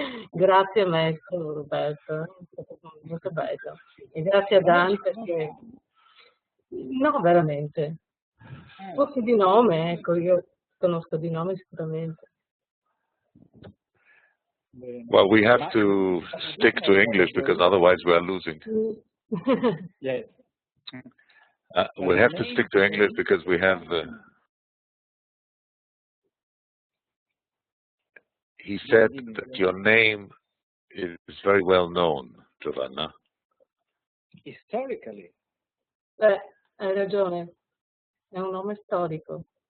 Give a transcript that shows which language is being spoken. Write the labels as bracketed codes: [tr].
[it] Grazie maestro Roberto, è stato molto bello. E grazie a Dante che... No, veramente. Forse di nome, ecco, io conosco di nome sicuramente. [en] Well, we have to stick to English because otherwise we are losing. Yes. We have to stick to English because we have. He said that your name is very well known, Giovanna. Historically. [it] Hai ragione, è un nome storico.